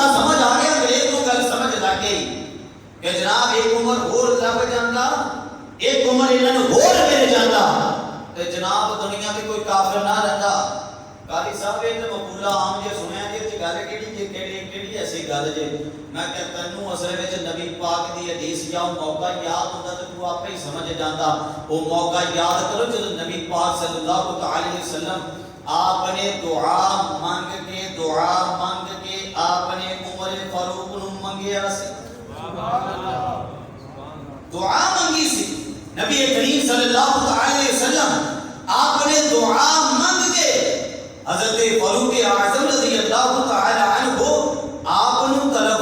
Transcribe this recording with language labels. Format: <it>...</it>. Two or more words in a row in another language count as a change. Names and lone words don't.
<ur>سمجھ آ گیا انگریز کو</ur> <pa>گل سمجھ لگ گئی کہ جناب ایک عمر ہور لگ جانا ایک عمر انہوں ہور مل جانا</pa> <ur>تو جناب دنیا میں کوئی کافر نہ رہتا قاری صاحب یہ مقولہ عام</ur> <pa>جے سنیا جی گل کیڑی ایسی گل جے میں کہ تینوں اصل وچ نبی پاک دی حدیث یا موقع یاد ہوندا تے تو آپ ہی سمجھ جاندا</pa> <ur>وہ موقع یاد کرو جب</ur> <pa>نبی پاک</pa> <ar>صلی اللہ علیہ وسلم</ar> <pa>آپ نے دعا مانگ کے آپ نے عمر فاروق نو منگیا سی دعا مانگی سی نبی کریم</pa> <ar>صلی اللہ علیہ وسلم</ar> <pa>آپ نے دعا مانگ کے حضرت فاروق اعظم</pa> <ar>رضی اللہ تعالی عنہ</ar> <pa>آپ نے طلب</pa>